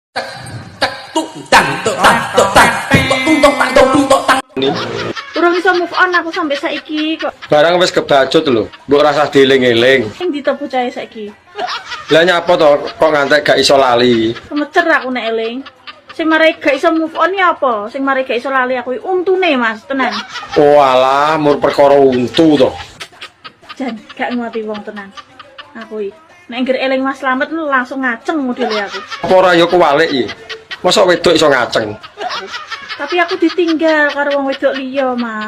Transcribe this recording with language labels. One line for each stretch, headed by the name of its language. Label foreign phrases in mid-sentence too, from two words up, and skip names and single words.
Javanese: Urung iso
English: move on
Javanese: aku sampai saiki kok. Barang wis kebacut lho, mbok rasah dieling-eling. Sing ditopo cahe saiki. Lah nyapa to kok ngantek gak iso lali? Kemecer aku nek eling. Sing marai gak iso
English: move on
Javanese: ya apa? Sing marai gak iso lali aku untune Mas, tenan. Oh alah, mur perkara untu to. Jan, gak ngerti wong tenan. Aku iki nek ngger eling Mas Slamet lu langsung ngaceng modele aku. Apa ora ya kewalik iki? Mosok wedok iso ngaceng? Tapi aku ditinggal karo wong wedok liya, Mas.